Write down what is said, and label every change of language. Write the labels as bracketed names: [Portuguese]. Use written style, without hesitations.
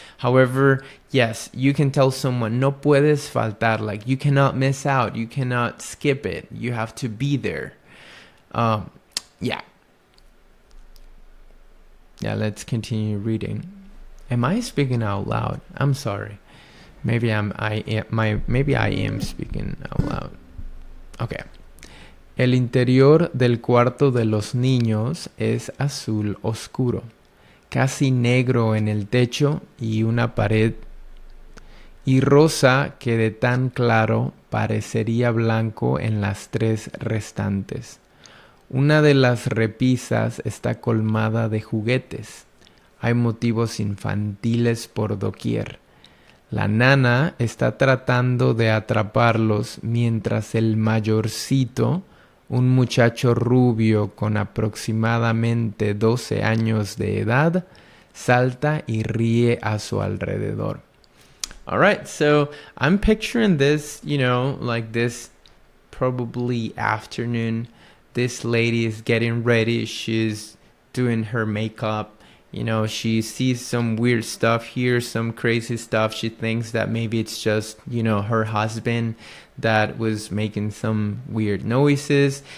[English] However, yes, you can tell someone [Spanish] no puedes faltar, [English] like you cannot miss out, you cannot skip it, you have to be there. Yeah, let's continue reading. Am I speaking out loud? I'm sorry. Maybe I am speaking out loud. Okay. [Spanish] El interior del cuarto de los niños es azul oscuro, casi negro en el techo y una pared, y rosa que de tan claro parecería blanco en las 3 restantes. Una de las repisas está colmada de juguetes. Hay motivos infantiles por doquier. La nana está tratando de atraparlos mientras el mayorcito, un muchacho rubio con aproximadamente 12 años de edad, salta y ríe a su alrededor. [English] All right, so I'm picturing this, like this probably afternoon. This lady is getting ready. She's doing her makeup, You know, she sees some weird stuff, hears some crazy stuff. She thinks that maybe it's just, you know, her husband that was making some weird noises.